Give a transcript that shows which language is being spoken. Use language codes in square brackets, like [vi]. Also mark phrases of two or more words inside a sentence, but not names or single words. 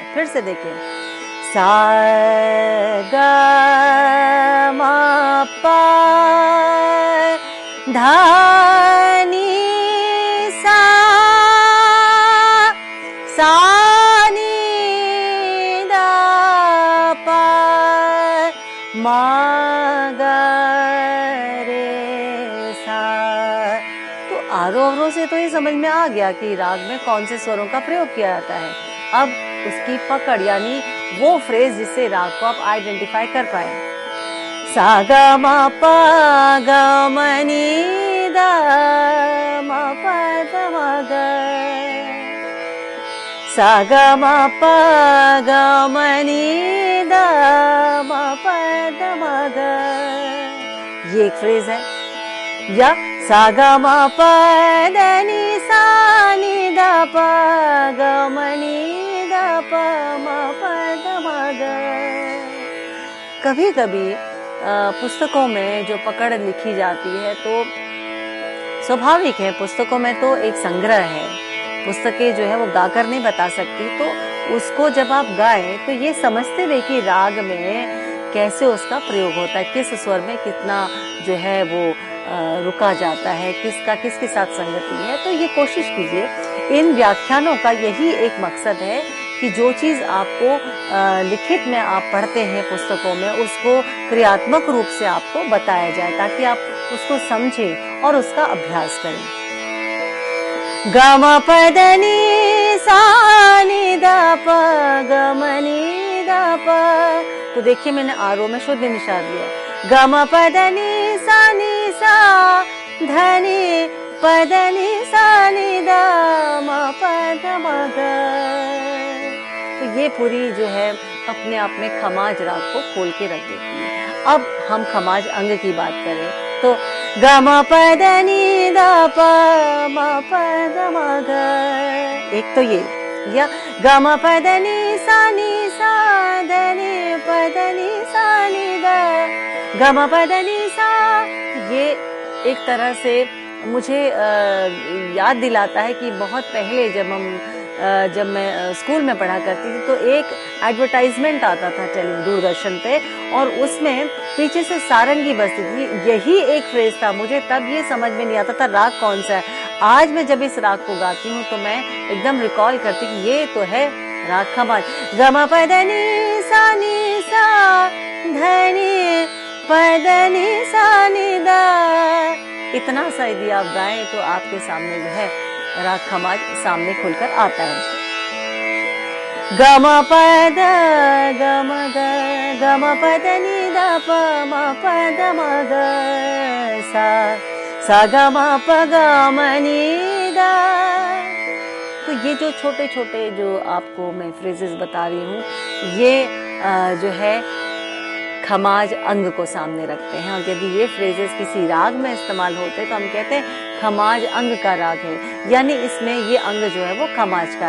[hi] फिर से देखिए, सा ग म प धा नी सा, सा नी द प म ग रे सा। तो आरोह अवरोह से तो ये समझ में आ गया कि राग में कौन से स्वरों का प्रयोग किया जाता है। अब उसकी पकड़, यानी वो फ्रेज जिससे राग को आप आइडेंटिफाई कर पाए। सा ग म प ग म नी द म प द म ग, सा ग म प ग म नि द म प द म ग, ये एक फ्रेज है। या सा ग म प द नि सा नि द प ग म नि द प म प द म ग। कभी कभी पुस्तकों में जो पकड़ लिखी जाती है तो स्वाभाविक है, पुस्तकों में तो एक संग्रह है, पुस्तकें जो है वो गाकर नहीं बता सकती, तो उसको जब आप गाएं तो ये समझते रहे कि राग में कैसे उसका प्रयोग होता है, किस स्वर में कितना जो है वो रुका जाता है, किसका किसके साथ संगति है। तो ये कोशिश कीजिए, इन व्याख्यानों का यही एक मकसद है कि जो चीज़ आपको लिखित में आप पढ़ते हैं पुस्तकों में, उसको क्रियात्मक रूप से आपको बताया जाए ताकि आप उसको समझें और उसका अभ्यास करें। ग म प द नि सा नि द प ग म नि द प, तो देखिए मैंने आरोह में शुद्ध निषाद लिया। ग म प द नि सा ध नि प द नि सा नि द म प द म ग। तो ये पूरी जो है अपने आप में खमाज राग को खोल के रख देती है। अब हम खमाज अंग की बात करें तो ग म प द नि द प म प द म ग, एक तो ये, या ग म प द नि सा ध नि प द नि सा नि द ग म प द नि सा। ये एक तरह से मुझे याद दिलाता है कि बहुत पहले जब मैं स्कूल में पढ़ा करती थी तो एक एडवर्टाइजमेंट आता था दूरदर्शन पे, और उसमें पीछे से सारंगी बजती थी। यही एक फ्रेज था, मुझे तब ये समझ में नहीं आता था राग कौन सा है। आज मैं जब इस राग को गाती हूँ तो मैं एकदम रिकॉल करती कि ये तो है राग खमाज। ग म प द नि सा ध नि प द नि सा नि द, इतना सा यदि आप गाएं तो आपके सामने जो है राग खमाज सामने खुलकर आता है। ग म प द ग म ग ग म प द नि द प म प द म ग सा ग म प ग म नि द। तो ये जो छोटे छोटे जो आपको मैं फ्रेजेस बता रही हूँ, ये जो है खमाज अंग को सामने रखते हैं, और यदि ये फ्रेजेस किसी राग में इस्तेमाल होते तो हम कहते हैं खमाज अंग का राग है, यानी इसमें ये अंग जो है वो खमाज का है।